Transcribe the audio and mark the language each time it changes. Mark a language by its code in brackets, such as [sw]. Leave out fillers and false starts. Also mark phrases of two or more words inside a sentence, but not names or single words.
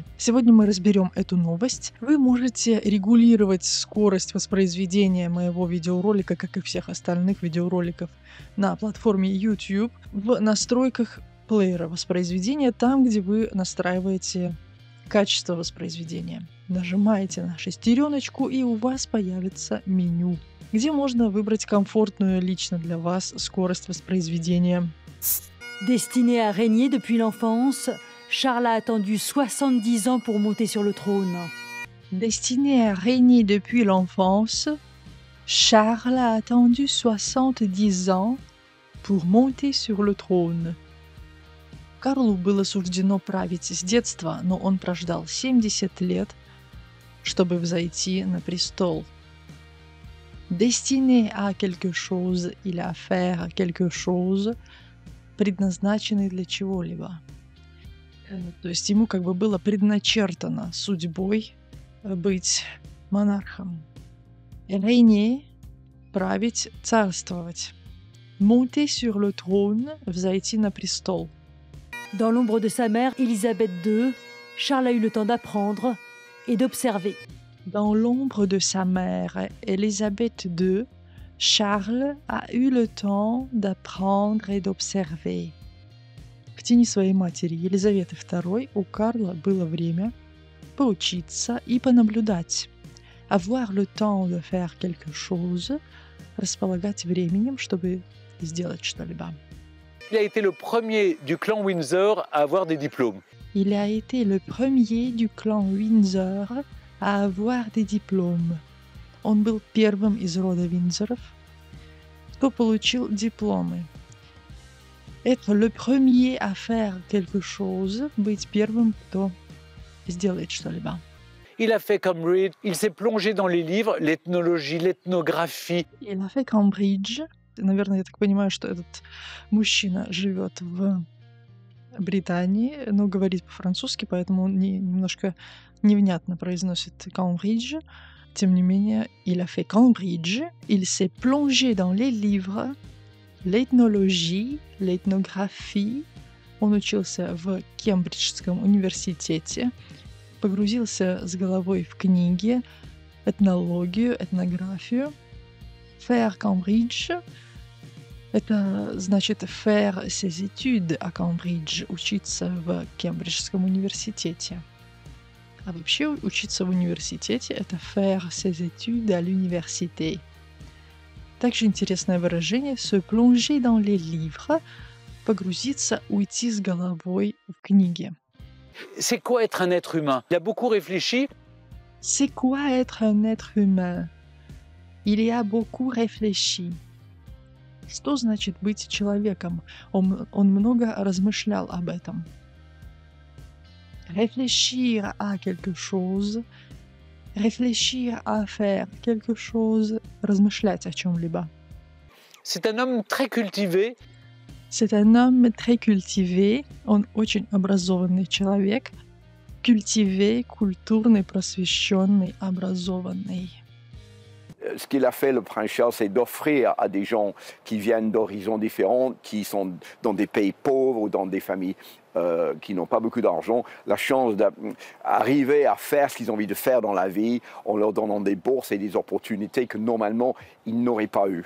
[ru] Сегодня мы разберем эту новость. Вы можете регулировать скорость воспроизведения моего видеоролика, как и всех остальных видеороликов, на платформе YouTube в настройках плеера воспроизведения, там, где вы настраиваете качество воспроизведения. Нажимаете на шестереночку, и у вас появится меню, где можно выбрать комфортную лично для вас скорость воспроизведения. [fr] Destiné à régner depuis l'enfance, Charles a attendu 70 ans pour monter sur le trône. Destiné à régner depuis l'enfance, Charles a attendu 70 ans pour monter sur le trône. [ru] Карлу было суждено править с детства, но он прождал 70 лет, чтобы взойти на престол. [fr] Destiné à quelque chose или à faire quelque chose, [ru] предназначенный для чего-либо. То есть ему как бы было предначертано судьбой быть монархом. Régner – править, царствовать. [fr] Monter sur le trône – [ru] взойти на престол. [fr] Dans l'ombre de sa mère, Élisabeth II, Charles a eu le temps d'apprendre et d'observer. Dans l'ombre de sa mère, Élisabeth II, Charles a eu le temps d'apprendre et d'observer. [ru] В тени своей матери Елизаветы II у Карла было время поучиться и понаблюдать. [fr] Avoir le temps de faire quelque chose, [ru] располагать временем, чтобы сделать что-либо. [fr] Il a été le premier du clan Windsor à avoir des diplômes. Il a été le premier du clan Windsor à avoir des diplômes. [ru] Он был первым из рода Виндзоров, кто получил дипломы. [fr] Être le premier à faire quelque chose, [ru] быть первым, кто сделает что-либо. [fr] Il a fait comme Reed, il s'est plongé dans les livres, l'ethnologie, l'ethnographie. Il a fait Cambridge. [ru] Наверное, я так понимаю, что этот мужчина живет в Британии, но говорит по-французски, поэтому он немножко невнятно произносит Cambridge. Тем не менее, [fr] il a fait Cambridge, il s'est plongé dans les livres, l'ethnologie, l'ethnographie. [ru] Он учился в Кембриджском университете, погрузился с головой в книги, этнологию, этнографию. [fr] Faire Cambridge – [ru] это значит [fr] faire ses études à Cambridge, [ru] учиться в Кембриджском университете. А вообще учиться в университете – это [fr] faire ses études à l'université. [ru] Также интересное выражение [fr] se plonger dans les livres – [ru] погрузиться, уйти с головой в книги. [fr] C'est quoi être un être humain? Il a beaucoup réfléchi. C'est quoi être un être humain? Il y a beaucoup réfléchi. [ru] Что значит быть человеком? Он много размышлял об этом. [fr] Réfléchir à quelque chose. Réfléchir à faire quelque chose. [ru] Размышлять о чем-либо. [fr] C'est un homme très cultivé. C'est un homme très cultivé. [ru] Он очень образованный человек. Cultivé, культурный, просвещенный, образованный. [fr] Ce qu'il a fait, le prince Charles, c'est d'offrir à des gens qui viennent d'horizons différents, qui sont dans des pays pauvres ou dans des familles qui n'ont pas beaucoup d'argent, la chance d'arriver à faire ce qu'ils ont envie de faire dans la vie en leur donnant des bourses et des opportunités que normalement ils n'auraient pas eues.